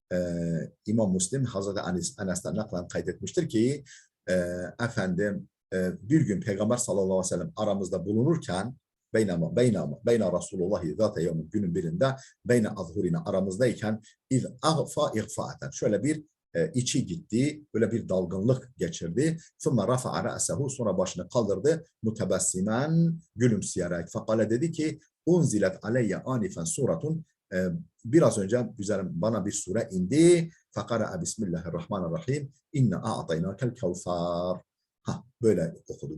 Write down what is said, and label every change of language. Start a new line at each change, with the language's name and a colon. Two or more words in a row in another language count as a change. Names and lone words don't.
Turkish: İmam Müslim Hazreti Enes'ten naklen kaydetmiştir ki efendim bir gün Peygamber
Arabic: صلى الله عليه وسلم
Turkish: aramızda bulunurken
Arabic: بينا رسول الله ذات يوم,
Turkish: günün birinde
Arabic: بين أظهرنا,
Turkish: aramızdayken
Arabic: إذ أغفى إغفاءة,
Turkish: şöyle bir içi gitti, böyle bir dalgınlık geçirdi.
Arabic: ثُمَّ رَفَعَ رَأْسَهُ,
Turkish: sonra başını kaldırdı, mutebessimen, gülümseyerek. Fakale, dedi ki,
Arabic: أنزلت علي آنفا سورة,
Turkish: biraz önce bana bir sure indi.
Arabic: فقرأ بسم الله الرحمن الرحيم. إنا أعطيناك الكوثر.
Turkish: Böyle okudu.